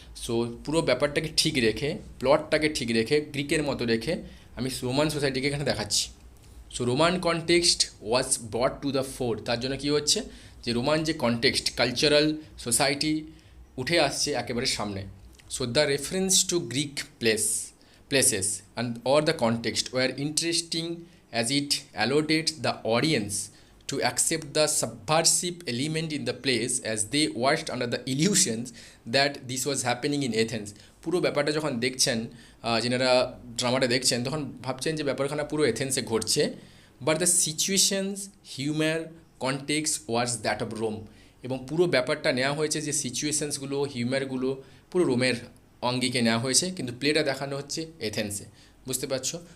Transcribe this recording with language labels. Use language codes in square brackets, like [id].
[bn] So পুরো ব্যাপারটাকে ঠিক রেখে, প্লটটাকে ঠিক রেখে, গ্রিকের মতো রেখে আমি রোমান সোসাইটিকে এখানে দেখাচ্ছি। [en] So Roman context was brought to the fore. [bn] তার জন্য কী হচ্ছে, যে রোমান যে কনটেক্সট, কালচারাল সোসাইটি উঠে আসছে একেবারে সামনে। [en] So the reference to Greek places and or the context were interesting, as it allowed the audience to accept the subversive element in the place as they watched under the illusions that this was happening in Athens. [bn] পুরো ব্যাপারটা যখন দেখছেন, যেনারা ড্রামাটা দেখছেন, তখন ভাবছেন যে ব্যাপারখানা পুরো এথেন্সে ঘটছে, [en] But the situations, humour context was that of Rome. [bn] এবং পুরো ব্যাপারটা নেওয়া হয়েছে, যে সিচুয়েশনসগুলো, হিউম্যারগুলো পুরো রোমের অঙ্গিকে নেওয়া হয়েছে, কিন্তু প্লেটা দেখানো হচ্ছে এথেন্সে। বুঝতে পারছো?